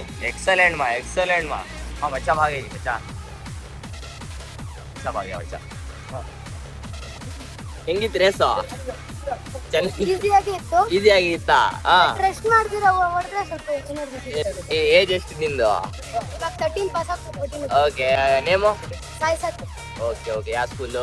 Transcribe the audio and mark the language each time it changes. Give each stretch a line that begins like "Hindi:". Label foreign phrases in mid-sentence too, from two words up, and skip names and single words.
English: Excellent ma excellent ma.
Hindi: हाँ बच्चा भागे बच्चा अच्छा भाग गया बच्चा.
Kannada: ಹೆಂಗಿತ್ತು ರೇಸು? ಈಸಿ ಆಗಿತ್ತ? ಏಜ್ ಎಷ್ಟು ನಿಂದು?
English: Okay name? Okay okay ಯಾವ ಸ್ಕೂಲು?